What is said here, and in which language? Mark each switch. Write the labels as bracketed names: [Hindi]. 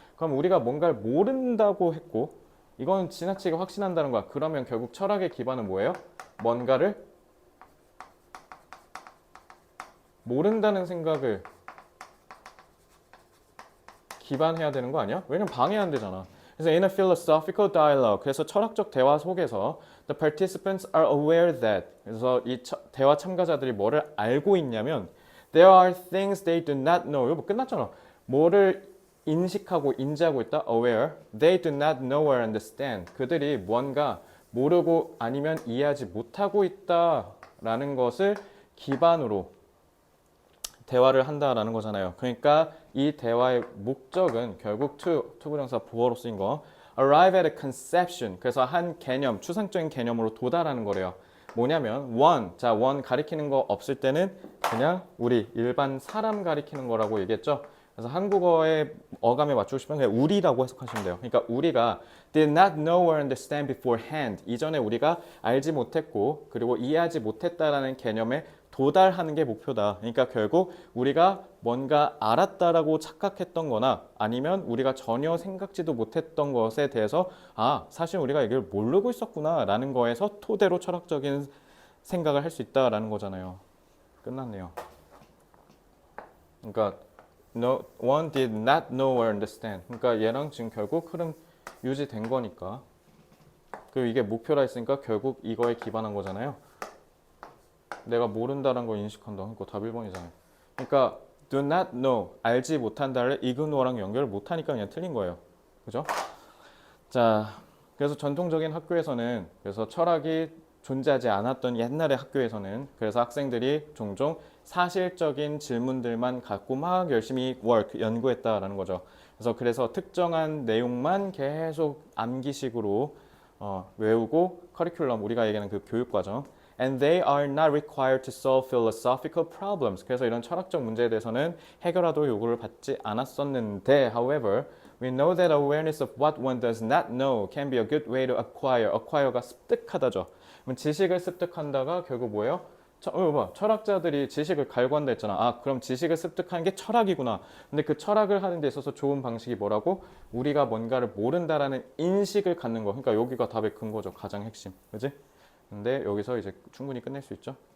[Korean] 그럼 우리가 뭔가를 모른다고 했고 이건 지나치게 확신한다는 거야. 그러면 결국 철학의 기반은 뭐예요? 뭔가를 모른다는 생각을 기반해야 되는 거 아니야? 왜냐면 방해 안 되잖아. [English] 그래서 in a philosophical dialogue, [Korean] 그래서 철학적 대화 속에서 [English] the participants are aware that, [Korean] 그래서 이 대화 참가자들이 뭐를 알고 있냐면 [English] there are things they do not know. [Korean] 이거 뭐 끝났잖아. 뭐를 인식하고 인지하고 있다. [English] aware. They do not know or understand. [Korean] 그들이 뭔가 모르고 아니면 이해하지 못하고 있다라는 것을 기반으로 대화를 한다라는 거잖아요. 그러니까 이 대화의 목적은 결국 투부정사 보어로 쓰인 거 [English] arrive at a conception. [Korean] 그래서 한 개념, 추상적인 개념으로 도달하는 거래요. 뭐냐면 one 가리키는 거 없을 때는 그냥 우리 일반 사람 가리키는 거라고 얘기했죠. 그래서 한국어의 어감에 맞추고 싶으면 그냥 우리라고 해석하시면 돼요. 그러니까 우리가 [English] did not know or understand beforehand. [Korean] 이전에 우리가 알지 못했고 그리고 이해하지 못했다라는 개념에 도달하는 게 목표다. 그러니까 결국 우리가 뭔가 알았다라고 착각했던 거나 아니면 우리가 전혀 생각지도 못했던 것에 대해서 사실 우리가 이걸 모르고 있었구나 라는 거에서 토대로 철학적인 생각을 할 수 있다라는 거잖아요. 끝났네요. [English] 그러니까 one did not know or understand. [Korean] 그러니까 얘랑 지금 결국 흐름 유지된 거니까. 그리고 이게 목표라 했으니까 결국 이거에 기반한 거잖아요. 내가 모른다는 걸 인식한다. 그러니까 답 1번이잖아요. 그러니까 [English] do not know, [Korean] 알지 못한다를 ignore랑 연결을 못하니까 그냥 틀린 거예요. 그죠? 자, 그래서 전통적인 학교에서는 그래서 철학이 존재하지 않았던 옛날의 학교에서는 그래서 학생들이 종종 사실적인 질문들만 갖고 막 열심히 연구했다라는 거죠. 그래서 특정한 내용만 계속 암기식으로 외우고 커리큘럼 우리가 얘기하는 그 교육 과정 [English] and they are not required to solve philosophical problems. [Korean] 그래서 이런 철학적 문제에 대해서는 해결하도록 요구를 받지 않았었는데 [English] however, we know that awareness of what one does not know can be a good way to acquire. [Korean] acquire가 습득하다죠. 그럼 지식을 습득한다가 결국 뭐예요? 철학자들이 지식을 갈구한다 했잖아. 그럼 지식을 습득하는 게 철학이구나. 근데 그 철학을 하는 데 있어서 좋은 방식이 뭐라고? 우리가 뭔가를 모른다라는 인식을 갖는 거. 그러니까 여기가 답의 근거죠. 가장 핵심. 그지? 근데 여기서 이제 충분히 끝낼 수 있죠.